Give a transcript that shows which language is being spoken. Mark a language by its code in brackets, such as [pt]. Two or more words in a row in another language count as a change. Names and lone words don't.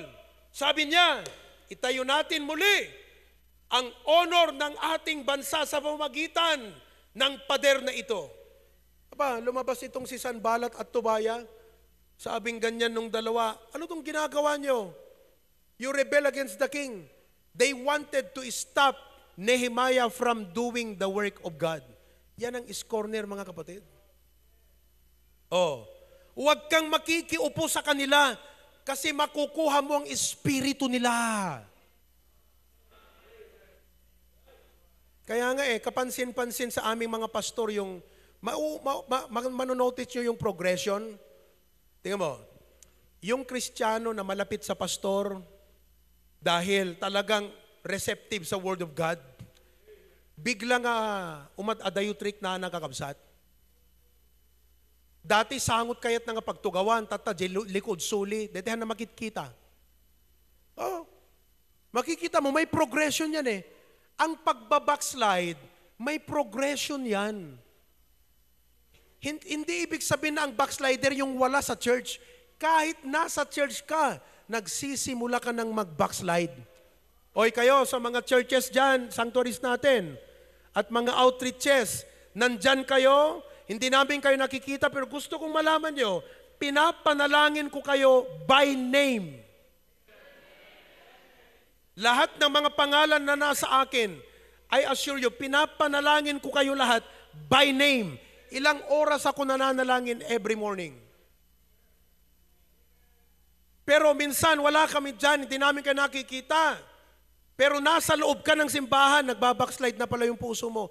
[tl] Sabi niya, itayo natin muli ang honor ng ating bansa sa pamamagitan ng pader na ito. Aba, lumabas itong si Sanballat at Tobiah. Sabing ganyan nung dalawa, ano itong ginagawa nyo? [en] You rebel against the king. They wanted to stop Nehemiah from doing the work of God. [tl] Yan ang scorner, mga kapatid. Oh, huwag kang makikiupo sa kanila kasi makukuha mo ang espiritu nila. Kaya nga kapansin-pansin sa aming mga pastor yung manonotice nyo yung progression. Tingnan mo, yung Kristiyano na malapit sa pastor dahil talagang receptive sa [en] Word of God, [tl] biglang umad-adayo trick na nakakabsat. [ilo] Dati sangot kayat nga pagtugawan, tata, likod, suli, detehan na makikita. [tl] Oh, makikita mo, may progression yan Ang pagbabackslide, may progression yan. Hindi ibig sabihin na ang backslider yung wala sa church. Kahit nasa church ka, nagsisimula ka ng mag-backslide. Oy kayo sa mga churches dyan, sanctuaries natin, at mga outreaches, nandyan kayo, hindi namin kayo nakikita, pero gusto kong malaman nyo, pinapanalangin ko kayo [en] by name. [tl] Lahat ng mga pangalan na nasa akin, [en] I assure you, [tl] pinapanalangin ko kayo lahat [en] by name. [tl] Ilang oras ako nananalangin [en] every morning. [tl] Pero minsan wala kami dyan, hindi namin kayo nakikita. Pero nasa loob ka ng simbahan, nagbabackslide na pala yung puso mo.